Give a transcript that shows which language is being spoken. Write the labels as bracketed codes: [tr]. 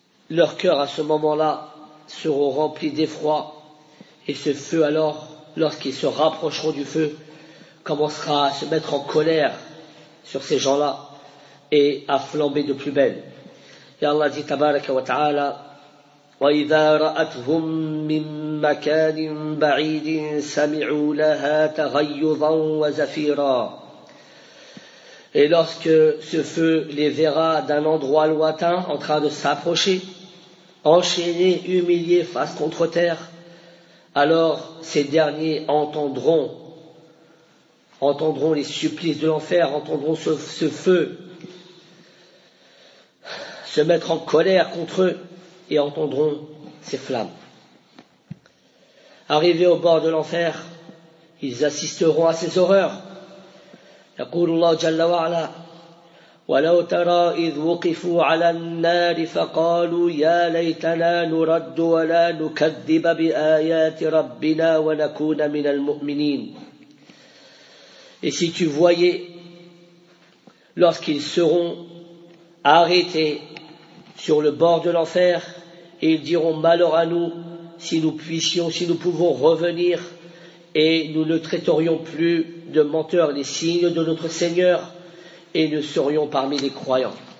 [fr] Leur cœur à ce moment-là seront remplis d'effroi et ce feu alors, lorsqu'ils se rapprocheront du feu, commencera à se mettre en colère sur ces gens-là et à flamber de plus belle. Et Allah dit [ar] tabaraka wa ta'ala وَإِذَا رَأَتْهُمْ مِنْ مَكَانٍ بَعِيدٍ سَمِعُوا لَهَا تَغَيُّضًا وَزَفِيرًا. [fr] Et lorsque ce feu les verra d'un endroit lointain en train de s'approcher, enchaînés, humiliés face contre terre, alors ces derniers entendront les supplices de l'enfer, entendront ce feu se mettre en colère contre eux et entendront ces flammes. Arrivés au bord de l'enfer, ils assisteront à ces horreurs. [ar] يقول الله جل وعلا ولو ترى إذ وقفوا على النار فقالوا يا ليتنا نرد ولا نكذب بآيات ربنا ونكون من المؤمنين. [fr] Et si tu voyais lorsqu'ils seront arrêtés sur le bord de l'enfer, ils diront malheur à nous si nous pouvons revenir et nous ne traiterions plus de menteurs les signes de notre Seigneur et nous serions parmi les croyants.